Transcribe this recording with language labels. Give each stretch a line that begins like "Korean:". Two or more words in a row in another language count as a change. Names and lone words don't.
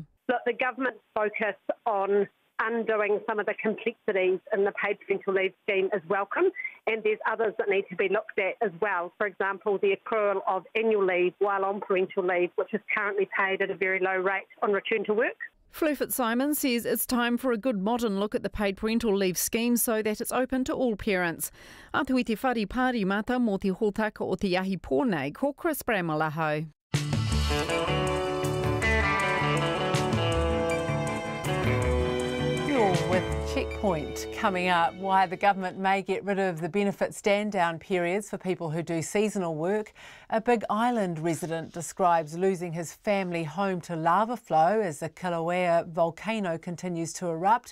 English: Look, the government's focus on undoing some of the complexities in the paid parental leave scheme is welcome, and there's others that need to be looked at as well. For example, the accrual of annual leave while on parental leave, which is currently paid at a very low rate on return to work. Fleur Fitzsimons says it's time for a good modern look at the paid parental leave scheme so that it's open to all parents.
Māori: Atu i te whare pāri mata mō te hōtaka o te ahi pōnei, ko Chris Bramalaho.
English: With Checkpoint coming up, why the government may get rid of the benefit stand-down periods for people who do seasonal work. A Big Island resident describes losing his family home to lava flow as the Kilauea volcano continues to erupt.